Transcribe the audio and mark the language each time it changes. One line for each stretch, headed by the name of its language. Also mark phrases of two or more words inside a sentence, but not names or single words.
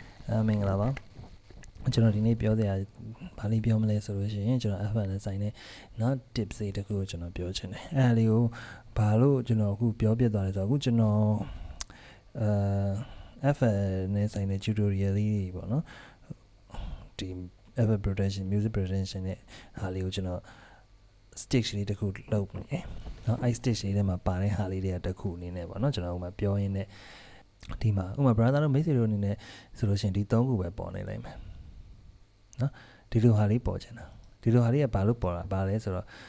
Burmese: မင်္ဂလာပါကျွန်တော်ဒီနေ့ပြောတဲ့အဘာလေးပြောမလဲဆိုလို့ရှိရင်ကျွန်တော် F1 နဲ့ဆိုင်တဲ့နောက် tips တွေတခုကိုကျွန်တော်ပြောချင်တယ်အဲ့ဒါလေးကိုဘာလို့ကျွန်တော်အခုပြောပြသွားလဲဆိုတော့အခုကျွန်တော် F1 နဲ့ဆိုင်တဲ့ tutorial လေးတွေပေါ့နော်ဒီ
English: F1 production music production
Burmese: နဲ့ဟာလေးကိုကျွန်တော် stage လေးတခုလုပ်နေတယ်เนาะအဲ့ stage လေးထဲမှာပါတဲ့ဟာလေးတွေကတခုအနေနဲ့ပေါ့နော်ကျွန်တော်ဥပမာပြောရင်းနဲ့ဒီမှာဥပမာ brother တို့မိတ်ဆွေတို့အနေနဲ့ဆိုလို့ရှိရင်ဒီ3ခုပဲပေါ်နေလိုက်မယ်နော်ဒီလိုဟာလေးပေါ်ချင်တာဒီလိုဟာလေးကဘာလို့ပေါ်တာဘာလဲဆိုတော့